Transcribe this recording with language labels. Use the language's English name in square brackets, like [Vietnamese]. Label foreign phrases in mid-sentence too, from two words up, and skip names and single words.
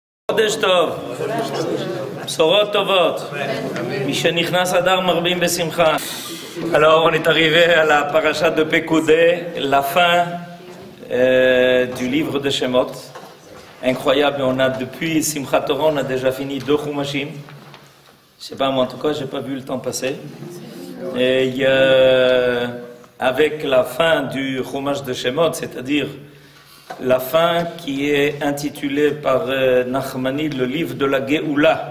[Hebrew] חודש טוב, בשורות טובות, משנכנס אדר מרבים בשמחה. [French] Alors on est arrivé à la paracha de Pekoudé, la fin du livre de Shemot. Incroyable, on a depuis Simchat Torah, on a déjà fini 2 Chumashim. Je sais pas, moi en tout cas, j'ai pas vu le temps passer. Et avec la fin du Chumash de Shemot, c'est-à-dire la fin qui est intitulée par Nachmanide le livre de la Géoula.